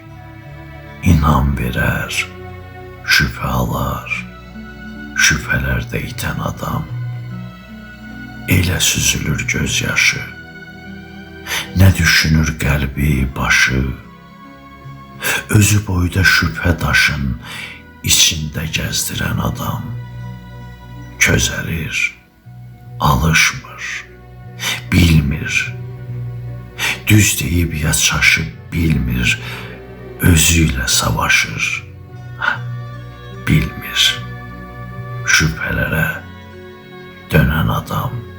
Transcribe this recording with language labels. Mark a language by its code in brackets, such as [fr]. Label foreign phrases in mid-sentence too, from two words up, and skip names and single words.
[tr] İnam verer, şüphe alar, şüphelerde iten adam. [az] Elə süzülür gözyaşı, [tr] ne düşünür kalbi başı. [az] Özü boyda [tr] şüphe daşın içinde gezdiren adam. [az] Közəlir, alışmır, bilmir. Düz deyib ya çaşıb bilmir, [tr] özüyle savaşır. [az] Bilmir, [tr] şüphelere dönen adam.